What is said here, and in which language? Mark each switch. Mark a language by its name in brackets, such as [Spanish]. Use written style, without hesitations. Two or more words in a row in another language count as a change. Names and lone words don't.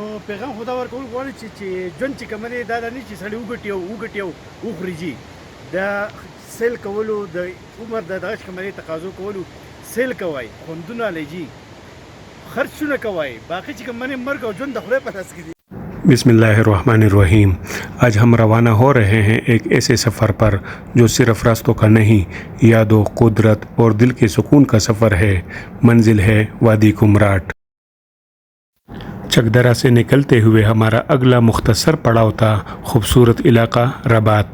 [Pashto] پیغام خدا ورکول غواړي چې ژوند چې کوم دی دا نه چې سړی وګټي او وخوري جي دا سیل کولو د عمر د دغه کوم دی تقاضو کولو سیل کوي خوندونه لجی خرچونه کوي باقي چې کوم نه مرګ او ژوند د خدای په لاس کې دی. [Arabic] بسم اللہ الرحمن الرحیم. [Urdu] آج ہم روانہ ہو رہے ہیں ایک ایسے سفر پر جو صرف راستوں کا نہیں، یادوں، قدرت اور دل کے سکون کا سفر ہے. منزل ہے وادی کمراٹ. چکدرا سے نکلتے ہوئے ہمارا اگلا مختصر پڑاؤ تھا خوبصورت علاقہ ربات.